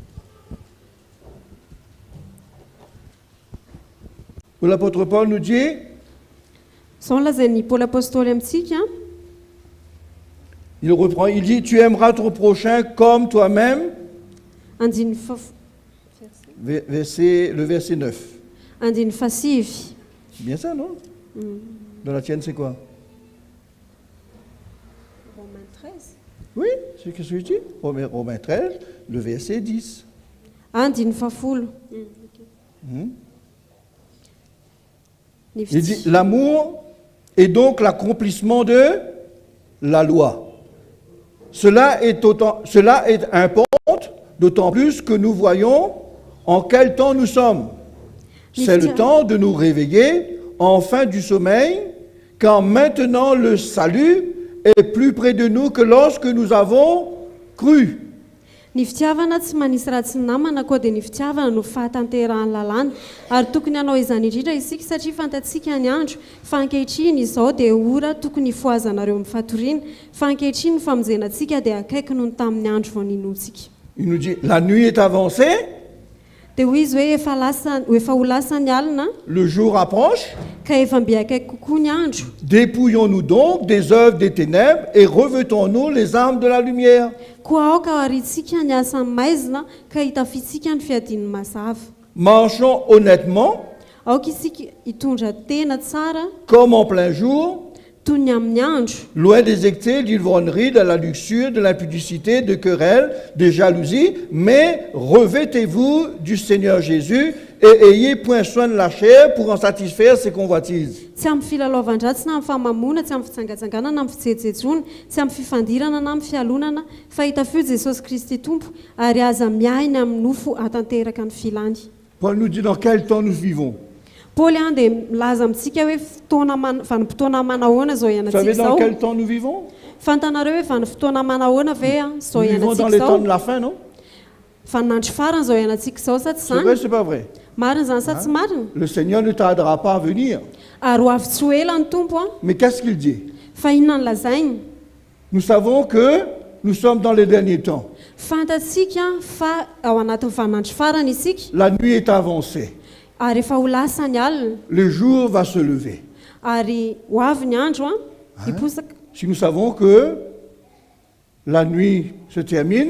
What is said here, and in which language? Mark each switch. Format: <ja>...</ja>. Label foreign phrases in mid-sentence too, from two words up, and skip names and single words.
<fr>Où l'apôtre Paul nous dit,</fr> <mg>Zao ny lazain'ny Paoly apôstôly amintsika.</mg> <fr>Il reprend, il dit, tu aimeras ton prochain comme toi-même.</fr> <mg>Andiny</mg> <fr>Le verset 9.</fr> <mg>andiny fasivy.</mg> <fr>C'est bien ça, non? Dans la tienne, c'est quoi? Romains 13. Oui, c'est ce que je dis. Romains 13, le verset 10.</fr> <mg>Andiny fafolo.</mg> <fr>Il dit, l'amour est donc l'accomplissement de la loi. Cela est important, d'autant plus que nous voyons en quel temps nous sommes. C'est le temps de nous réveiller enfin du sommeil, car maintenant le salut est plus près de nous que lorsque nous avons cru.</fr> <mg>Ny fitiavana tsy manisy raha tsy namana koa dia ny fitiavana no fahatanterahany lalàna ary tokony hanao izany indrindra isika satria fantatsika ny andro fa ankehitriny izao dia ora tokony foazanareo amin'ny fatoriana fa ankehitriny ny famonjenantsika dia akaiky noho ny tamin'ny andro vao ninontsika.</mg> <fr>Il nous dit, la nuit est avancée,</fr> <mg>dia hoy izy hoe efa ho lasa ny alina</mg> <fr>le jour approche,</fr> <mg>ka efa mbe akaiky kokoa ny andro.</mg> <fr>dépouillons-nous donc des œuvres des ténèbres et revêtons-nous les armes de la lumière.</fr> <mg>Koa aoka aritsika ny asan'ny maizina ka hitafitsika ny fiadian'ny mazava.</mg> <fr>Marchons honnêtement,</fr> <mg>Aoka isika hitondra tena tsara</mg> <fr>comme en plein jour,</fr> <mg>toy ny amin'ny andro,</mg> <fr>loin des excès d'ivrognerie, de la luxure, de l'impudicité, de querelles, de jalousie, mais revêtez-vous du Seigneur Jésus et ayez point soin de la chair pour en satisfaire ses convoitises.</fr> <mg>tsy amin'ny filalaovan-dratsy na amin'ny famamona, tsy amin'ny fitsangatsanganana na amin'ny fijejejona, tsy amin'ny fifandirana na amin'ny fialonana, fa hitafio Jesosy Kristy tompo ary aza miainy amin'ny nofo hatanteraka ny filany.</mg> <fr>Paul nous dit dans quel temps nous vivons.</fr> <mg>Paoly dia milaza amintsika hoe vanim-potoana manahoana zao</mg> <fr>Vous</fr> <mg>ianantsika</mg> <fr>savez dans</fr> <mg>zao.</mg> <fr>quel temps nous vivons?</fr> <mg>Fantanareo hoe vanim-fotoana manahoana ve zao</mg> <fr>Nous vivons dans</fr> <mg>ianantsika</mg> <fr>les temps</fr> <mg>zao?</mg> <fr>de la fin, non?</fr> <mg>Vaninandro farany zao ianantsika zao sa tsy</mg> <fr>C'est vrai,</fr> <mg>zany?</mg> <fr>c'est pas vrai.</fr> <mg>Marina zany sa tsy marina?</mg> <fr>Le Seigneur ne tardera pas à venir.</fr> <mg>Ary ho avy tsy ho ela ny tompo a.</mg> <fr>Mais qu'est-ce qu'il dit?</fr> <mg>Fa inona ny lazainy?</mg> <fr>Nous savons que nous sommes dans les derniers temps.</fr> <mg>Fantatsika fa ao anatin'ny vaninandro farany isika</mg> <fr>La nuit est avancée.</fr> <mg>ary efa ho lasa ny alina</mg> <fr>Le jour va se lever.</fr> <mg>ary ho avy ny andro a hiposaka.</mg> <fr>Si nous savons que la nuit se termine,</fr>